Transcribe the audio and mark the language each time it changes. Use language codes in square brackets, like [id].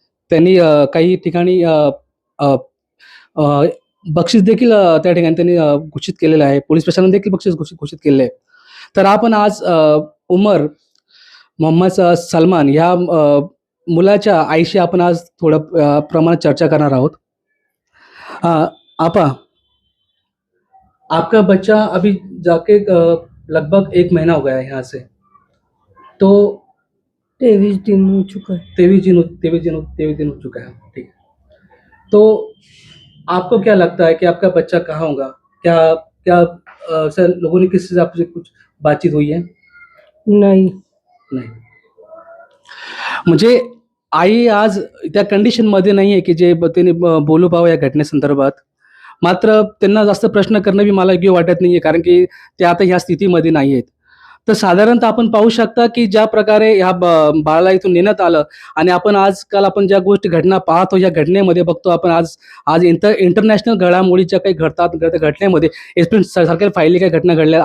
[mr] त्यांनी काही ठिकाणी अ, अ, बक्षीस देखील त्या ठिकाणी त्यांनी घोषित केलेलं आहे. पोलीस प्रशासनाने देखील बक्षीस घोषित घोषित केलेलं आहे. तर आपण आज उमर मोहम्मद सलमान ह्या मुलाच्या आईशी आपण आज थोडं प्रमाणात चर्चा करणार आहोत. [hi] आपा, आपका बच्चा अभी जाके लगभग 1 महीना हो गया है यहाँ से। तो 23 दिन हो चुका है। 23 दिन हो चुका है। ठीक है। तो आपको क्या लगता है कि आपका बच्चा कहाँ होगा? क्या क्या सर लोगों ने किसी से आपसे कुछ बातचीत हुई है? नहीं। [mr] नाही. म्हणजे आई आज त्या कंडिशनमध्ये नाही आहे, की जे तिने बोलू पाहावं या घटनेसंदर्भात. मात्र त्यांना जास्त प्रश्न करणं बी मला योग्य वाटत नाहीये, कारण की ते आता ह्या स्थितीमध्ये नाही आहेत. तर साधारणतः आपण पाहू शकता, की ज्या प्रकारे ह्या बाळाला इथून नेण्यात आलं आणि आपण आजकाल आपण ज्या गोष्टी घटना पाहतो, या घटनेमध्ये बघतो आपण आज आज इंटरनॅशनल घडामोडी ज्या काही घडतात, त्या घटनेमध्ये एसपी सारख्या फायली काही घटना घडल्या.